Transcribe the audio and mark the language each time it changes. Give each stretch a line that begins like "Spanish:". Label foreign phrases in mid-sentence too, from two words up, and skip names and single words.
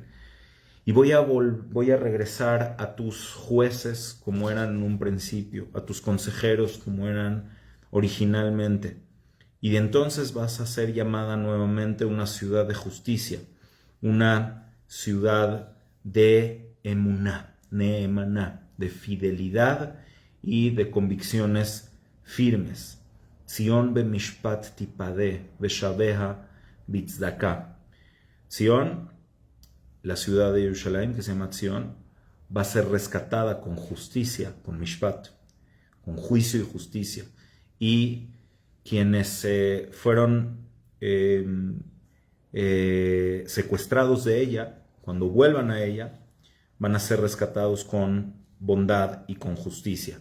Spanish: Y voy a regresar a tus jueces como eran en un principio, a tus consejeros como eran originalmente. Y de entonces vas a ser llamada nuevamente una ciudad de justicia, una ciudad de
Hebrew: אמונה, נאמנה,
Spanish: de fidelidad y de convicciones firmes.
Hebrew: ציון במשפט תפדה, ושביה בצדקה.
Spanish: Sion, la ciudad de Jerusalén, que se llama Sion, va a ser rescatada con justicia, con mishpat, con juicio y justicia. Y quienes fueron secuestrados de ella, cuando vuelvan a ella, van a ser rescatados con bondad y con justicia.